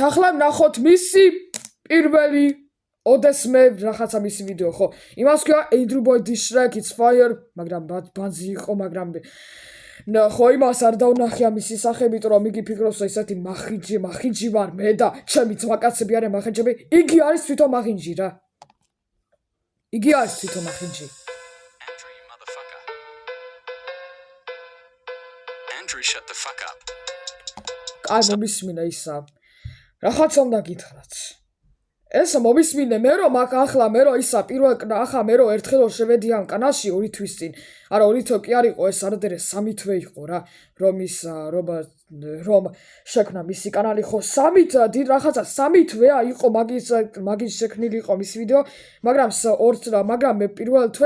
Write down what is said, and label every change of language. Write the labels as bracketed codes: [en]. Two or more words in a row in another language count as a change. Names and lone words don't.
[ka] ახლა ვნახოთ მისი პირველი ოდესმე რაღაცა მისი ვიდეო ხო იმას ქვია Andrew Boy Diss Track It's Fire მაგრამ ბანზი იყო მაგრამ ხო იმას არ დავნახე ამის სახე იმიტომ რომ იგი ფიქრობს რომ ისეთი მახინჯი ვარ მე და ჩემი ძმაკაცები არიან მახინჯები იგი არის თვითონ მახინჯი რა იგი არის თვითონ მახინჯი [en] Andrew shut the fuck up [ka] კაი მომისმინე ისა რაღაცა უნდა გითხრათ ეს მომისმინე მე რომ ახლა მე რომ ისა ახლა მე რომ ერთხელ შევედი ამ კანალში 2 თვის წინ არა 2 თვე კი არ იყო ეს არადერე 3 თვე იყო რა რომ შექმნა მისი კანალი ხო 3 რაღაცა 3 თვეა იყო მაგის შექმნილი იყო მისი ვიდეო მაგრამ მე პირველ თვეს